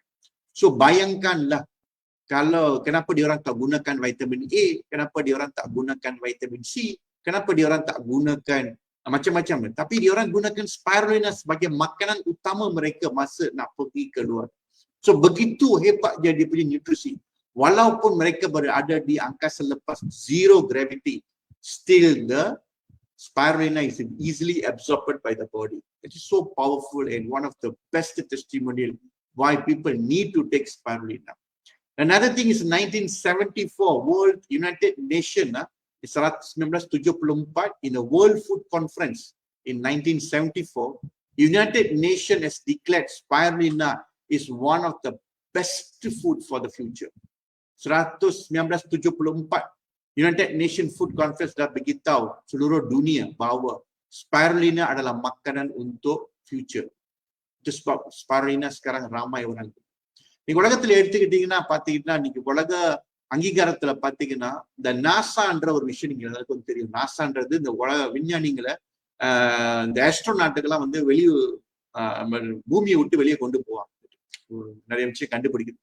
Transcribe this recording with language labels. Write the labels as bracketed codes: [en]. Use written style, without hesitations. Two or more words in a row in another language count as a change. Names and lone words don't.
[ms] So bayangkanlah kalau kenapa dia orang tak gunakan vitamin A, kenapa dia orang tak gunakan vitamin C, kenapa dia orang tak gunakan macam-macam. Tapi dia orang gunakan spirulina sebagai makanan utama mereka masa nak pergi keluar. So begitu hebat dia punya nutrisi. Walaupun mereka berada di angkasa lepas [en] zero gravity, still the spirulina is easily absorbed by the body. It is so powerful and one of the best testimonial why people need to take spirulina. Another thing is 1974 World United Nations 1974 in the World Food Conference in 1974, United Nations has declared spirulina is one of the best food for the future. [ms] 1974 United Nations Food Conference dah beritahu seluruh dunia bahawa spirulina adalah makanan untuk future. Itu sebab spirulina sekarang ramai orang. [ta] நீங்க உலகத்துல எடுத்துக்கிட்டீங்கன்னா பாத்தீங்கன்னா நீங்க உலக அங்கீகாரத்துல பாத்தீங்கன்னா இந்த நாசான்ற ஒரு விஷயம் நீங்க எல்லாருக்கும் தெரியும். நாசான்றது இந்த உலக விஞ்ஞானிகளை இந்த ஆஸ்ட்ரோநாட்டுக்கெல்லாம் வந்து வெளியே பூமியை விட்டு வெளியே கொண்டு போவாங்க. நிறைய விஷயம் கண்டுபிடிக்குது.